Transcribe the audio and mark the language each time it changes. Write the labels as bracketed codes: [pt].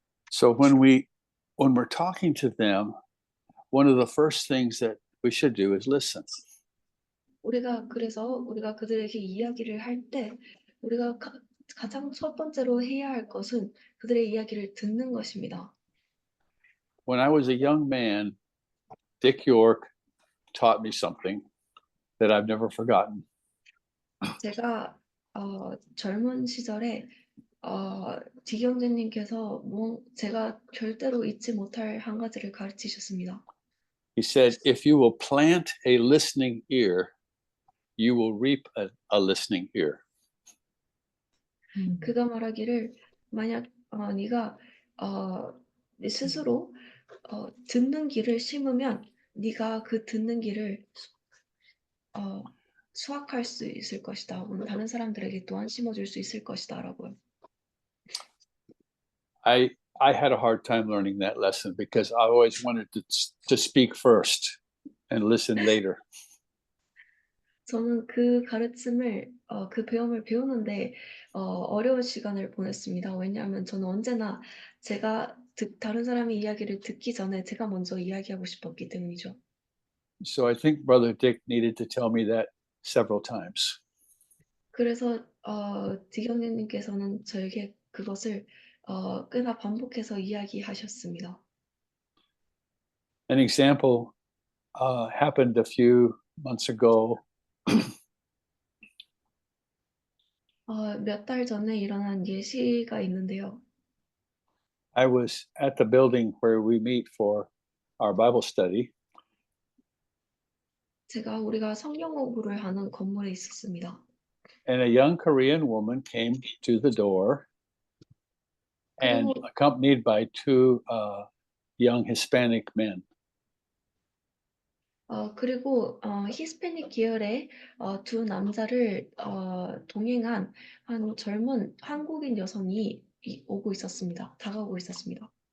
[en] So when we're talking to them, one of the first things that we should do is listen. [ko] 그래서 우리가 그들에게 이야기를 할 때 우리가 가장 첫 번째로 해야 할 것은 그들의 이야기를 듣는 것입니다. [en] When I was a young man, Dick York taught me something that I've never forgotten. [ko] 제가 젊은 시절에 지경재님께서 제가 절대로 잊지 못할 한 가지를 가르치셨습니다. [en] He said, if you will plant a listening ear, you will reap a listening ear. [ko] 그가 말하기를 만약 네가 네 스스로 듣는 귀를 심으면 네가 그 듣는 귀를 수확할 수 있을 것이다. 다른 사람들에게 또한 심어줄 수 있을 것이다라고요. [en] I had a hard time learning that lesson because I always wanted to speak first and listen later. [ko] 저는 그 가르침을 그 배움을 배우는데 어려운 시간을 보냈습니다. 왜냐하면 저는 언제나 다른 사람의 이야기를 듣기 전에 제가 먼저 이야기하고 싶었기 때문이죠. [en] So I think Brother Dick needed to tell me that several times. [ko] 그래서 디경님께서는 저에게 그것을 꽤나 반복해서 이야기하셨습니다. [en] An example happened a few months ago. [ko] 몇 달 전에 일어난 예시가 있는데요. [en] I was at the building where we meet for our Bible study, [ko] 우리가 성경 공부를 하는 건물에 있었습니다. [en] and a young Korean woman came to the door and [ko] 그리고 [en] accompanied by two young Hispanic men. [ko] 그리고 히스패닉 계열의 두 남자를 동행한 한 젊은 한국인 여성이 다가오고 있었습니다.